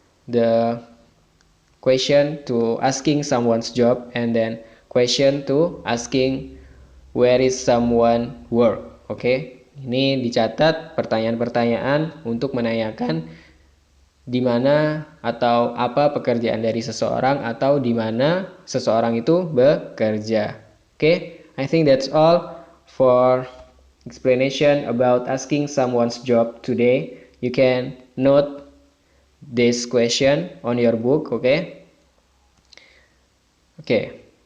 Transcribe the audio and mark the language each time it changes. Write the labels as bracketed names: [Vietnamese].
[English] The question to asking someone's job and then question to asking where is someone work, okay? [Indonesian] Ini dicatat pertanyaan-pertanyaan untuk menanyakan di mana atau apa pekerjaan dari seseorang atau di mana seseorang itu bekerja. [English] Okay, I think that's all for explanation about asking someone's job today. You can note this question on your book, okay? Okay.